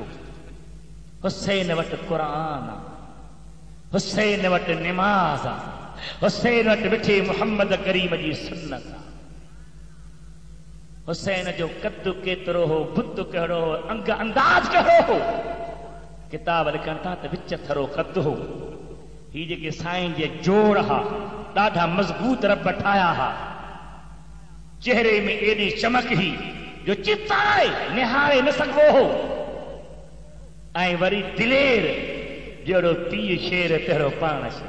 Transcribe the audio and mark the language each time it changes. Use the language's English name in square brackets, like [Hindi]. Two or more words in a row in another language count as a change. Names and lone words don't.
[Sindhi] हुसैन वटि क़ुर आहे, हुसैन वटि निमाज़ आहे, हुसैन वटि मिठे मुहम्मद करीम जी सुन्नत आहे। हुसैन जो कद केतिरो हो, बुत कहिड़ो हो, अंग अंदाज कहिड़ो हो। किताब लिखनि था त विच थरो कद हो। ही जेके साईं जे जोड़ हा, ॾाढा मज़बूत रब ठाहिया हा। चेहरे में एॾी चमक ही जो चिताए निहारे न सघिबो हो। ऐं वरी दिलेर जहिड़ो पीउ शेर तहिड़ो पाण शेर।